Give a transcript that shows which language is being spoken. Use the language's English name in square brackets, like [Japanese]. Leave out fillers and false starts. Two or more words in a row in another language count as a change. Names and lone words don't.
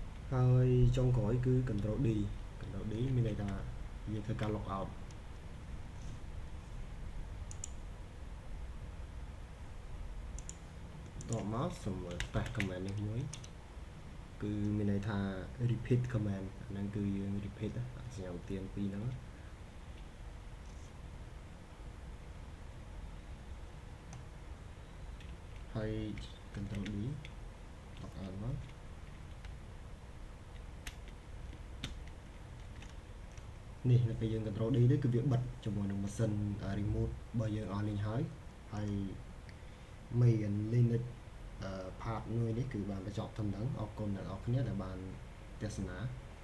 [Khmer] ហើយចុងក្រោយគឺ [English] control D [Khmer] មានន័យថាយើងធ្វើការ [English] log out [Khmer] តបមកសូមមើល [English] test command [Khmer] នេះមួយគឺមានន័យថា [English] repeat command [Khmer] ហ្នឹងគឺយើង repeat សញ្ញាឧទានពីរហ្នឹងហើយ [English] control D log out [Khmer] មក នេះនៅពេលយើង [English] control D [Khmer] នេះគឺវាបិទជាមួយនឹងម៉ាស៊ីន remote របស់យើងអស់លេងហើយ [English] main Linux part [Khmer] មួយនេះគឺបានបញ្ចប់ត្រឹមហ្នឹងអរគុណអ្នកនរគ្នាដែលបានទស្សនា